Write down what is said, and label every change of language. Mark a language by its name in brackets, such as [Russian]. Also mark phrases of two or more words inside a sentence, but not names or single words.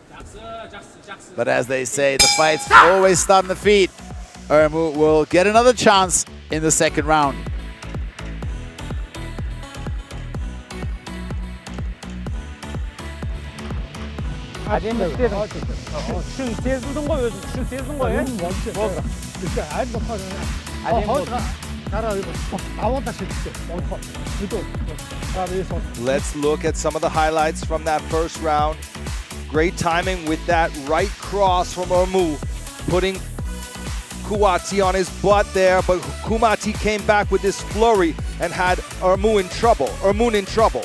[English] But as they say, the fights always start on the feet. Ermu will get another chance in the second round. [Kazakh] әдемі істедің. Күшін сезілдің ғой өзің, күшін сездің ғой, [English] Let's look at some of the highlights from that first round. Great timing with that right cross from Ermu, putting Kouati on his butt there, but Kouati came back with this flurry and had Ermu in trouble.